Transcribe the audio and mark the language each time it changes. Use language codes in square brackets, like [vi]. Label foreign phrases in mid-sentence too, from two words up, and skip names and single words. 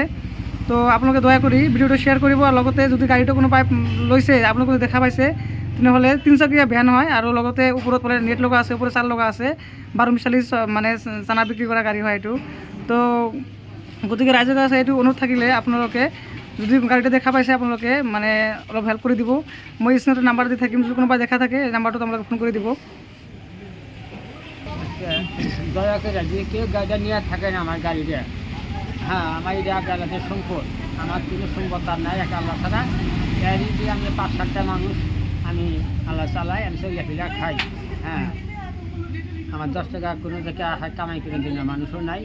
[as] তো আপোনালোকে দয়া কৰি ভিডিঅ'টো শ্বেয়াৰ কৰিব। আৰু লগতে যদি গাড়ীটো কোনোবাই লৈছে, আপোনালোকে দেখা পাইছে, তেনেহ'লে 3 চকীয়া ভেন হয় আৰু লগতে ওপৰত মানে নেট লগা আছে, ওপৰত চাল লগা আছে, 12 মিছালি মানে চানা বিক্ৰী কৰা গাড়ী হয় এইটো। তো গতিকে ৰাইজৰ কাছে এইটো অনুৰোধ থাকিলে আপোনালোকে যদি গাড়ীটো দেখা পাইছে আপোনালোকে মানে অলপ হেল্প কৰি দিব। মই স্ক্ৰীণতে নাম্বাৰ দি থাকিম, যদি কোনোবাই দেখা থাকে এই নাম্বাৰটোত আপোনালোকে ফোন কৰি দিব। [bn] দয়া করে যে কেউ গাড়িটা নিয়ে থাকেন আমার গাড়িটা, হ্যাঁ আমার এটা গাড়িতে সম্পদ, আমার কোনো সম্পদ তার নাই, একটা আল্লাহ ছাড়া। গাড়ি দিয়ে আমি 5-7টা মানুষ আমি আল্লাহ চালাই, আমি সেগুলা ফিলা খাই। হ্যাঁ আমার 10 টাকা কোনো জায়গায় কামাই করে দিন মানুষও নাই।